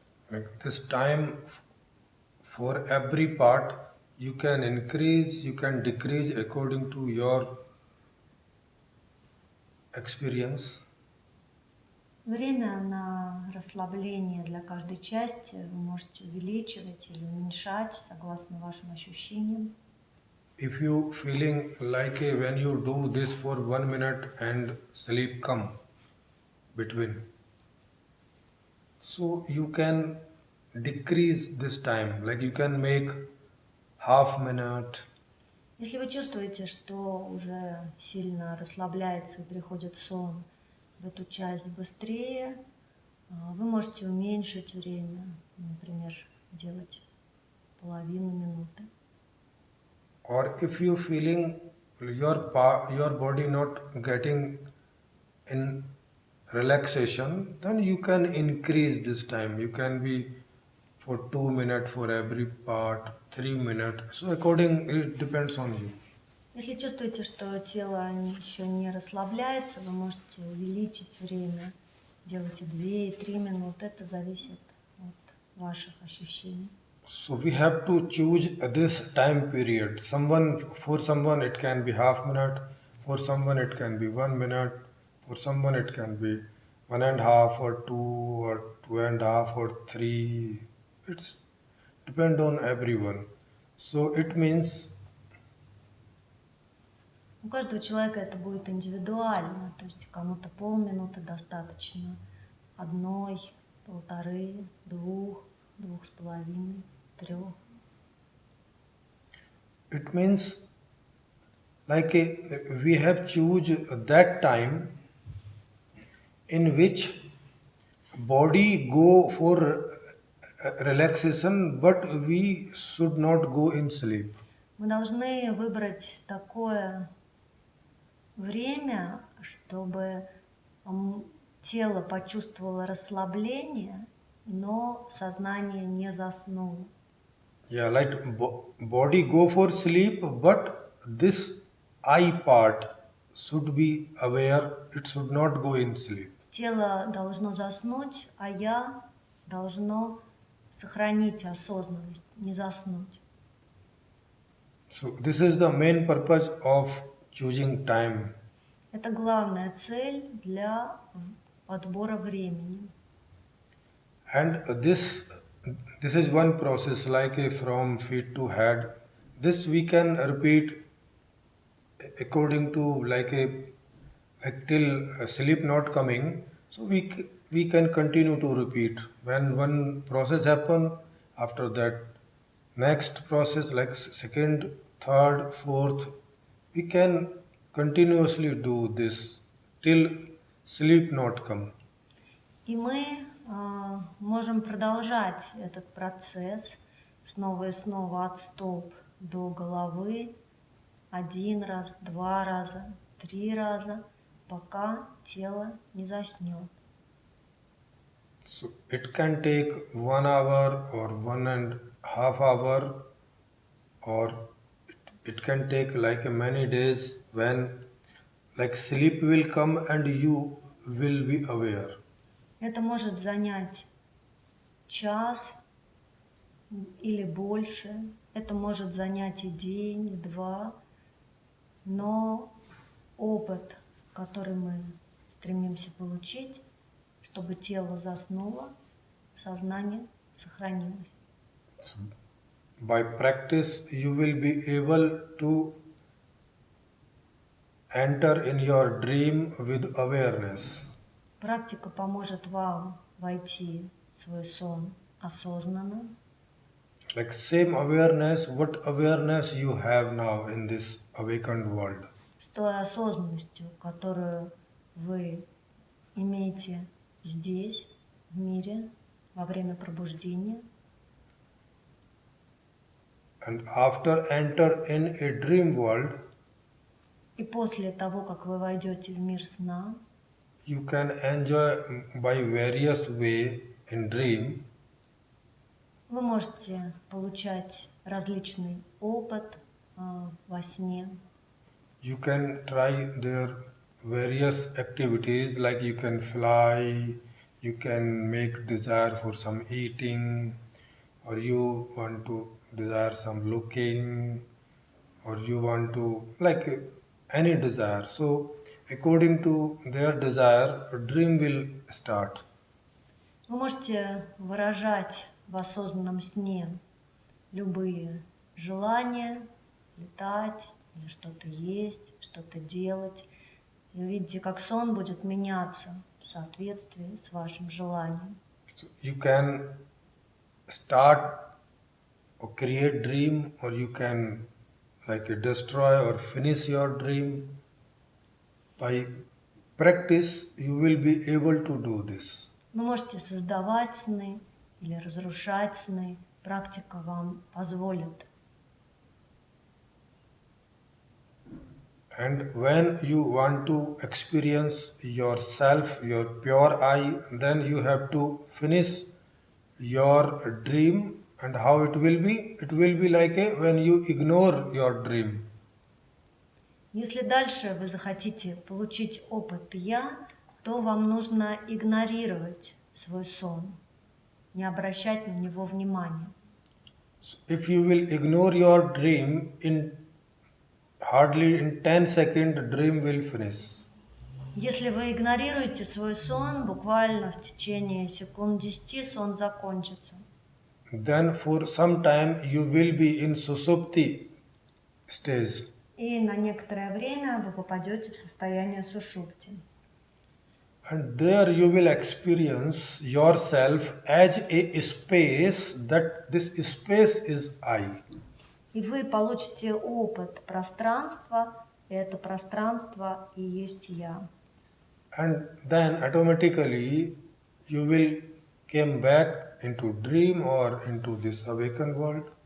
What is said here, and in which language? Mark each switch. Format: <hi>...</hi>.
<en>Like this time for every part you can increase, you can decrease according to your experience.</en> <ru>Время на расслабление для каждой части вы можете увеличивать или уменьшать согласно вашим ощущениям.</ru> <en>If you feeling like when you do this for 1 minute and sleep come between, so you can decrease this time, like you can make half minute.</en> <ru>Если вы чувствуете, что уже сильно расслабляется и приходит сон в эту часть быстрее, вы можете уменьшить время, например, делать половину минуты.</ru> <en>Or if you feeling your body not getting in relaxation, then you can increase this time. You can be for 2 minutes for every part, 3 minutes. So according, it depends on you.</en> <ru>Если чувствуете, что тело еще не расслабляется, вы можете увеличить время, делайте 2 и 3 минуты, это зависит от ваших ощущений.</ru> <en>So we have to choose this time period. For someone it can be half minute, for someone it can be 1 minute, for someone it can be 1.5 or 2 or 2.5 or 3. It's depend on everyone. So it means</en> <ru>У каждого человека это будет индивидуально, то есть кому-то полминуты достаточно, 1, 1,5, 2, 2,5, 3.</ru> <en>it means like we have choose that time in which body go for relaxation, but we should not go in sleep.</en> <ru>Мы должны выбрать такое время, чтобы тело почувствовало расслабление, но сознание не заснуло.</ru> <en>Yeah, like body go for sleep, but this eye part should be aware. It should not go in sleep.</en> <ru>Тело должно заснуть, а я должно сохранить осознанность, не заснуть.</ru> <en>So this is the main purpose of choosing time.</en> <ru>Это главная цель для отбора времени.</ru> <en>And this is one process, like from feet to head. This we can repeat according to like till sleep not coming. So we can continue to repeat. When one process happen, After that, next process like second, third, fourth, we can continuously do this till sleep not come.</en> <ru>И мы можем продолжать этот процесс снова и снова от стоп до головы. 1 раз, 2 раза, 3 раза, пока тело не заснет.</ru> <en>So it can take 1 hour or 1.5 hour, or it can take like many days when like sleep will come and you will be aware.</en> <ru>Это может занять час или больше. Это может занять и день, и два. Но опыт, который мы стремимся получить, чтобы тело заснуло, сознание сохранилось.</ru> <en>So by practice, you will be able to enter in your dream with awareness.</en> <ru>Практика поможет вам войти в свой сон осознанно.</ru> <en>Like same awareness, what awareness you have now in this awakened world.</en> <ru>С той осознанностью, которую вы имеете здесь, в мире, во время пробуждения.</ru> <en>And after enter in a dream world,</en> <ru>И после того, как вы войдете в мир сна,</ru> <en>you can enjoy by various way in dream.</en> <ru>вы можете получать различный опыт во сне.</ru> <en>You can try their various activities, like you can fly, you can make desire for some eating, or you want to desire some looking, or you want to like any desire. So according to their desire, a dream will start.</en> <ru>Вы можете выражать в осознанном сне любые желания, летать или что-то есть, что-то делать. И увидите, как сон будет меняться в соответствии с вашим желанием.</ru> <en>So you can start or create dream, or you can like destroy or finish your dream. By practice, you will be able to do this.</en> <ru>Вы можете создавать сны или разрушать сны. Практика вам позволит.</ru> <en>And when you want to experience yourself, your pure I, then you have to finish your dream. And how it will be? It will be like when you ignore your dream.</en> <ru>Если дальше вы захотите получить опыт «я», то вам нужно игнорировать свой сон, не обращать на него внимания.</ru> <en>So if you will ignore your dream, hardly in 10 seconds, dream will finish.</en> <ru>Если вы игнорируете свой сон, буквально в течение секунд 10 сон закончится.</ru> <en>Then for some time you will be in susupti stage.</en> <ru>И на некоторое время вы попадете в состояние сушупти.</ru> <en>And there you will experience yourself as a space, that this space is I.</en> <ru>И вы получите опыт пространства, и это пространство и есть я.</ru> <en>And then automatically you will come back into dream or into this awakened world.</en>